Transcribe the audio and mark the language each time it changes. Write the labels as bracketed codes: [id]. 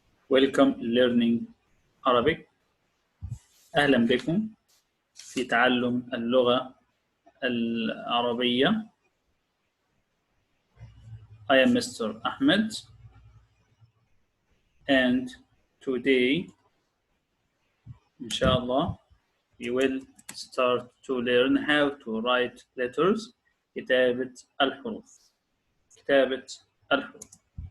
[en] Welcome learning Arabic. [ar] أهلا بكم في تعلم اللغة العربية. [en] I am Mr Ahmed and today inshallah we will start to learn how to write letters. [ar] كتابة الحروف. كتابة الحروف.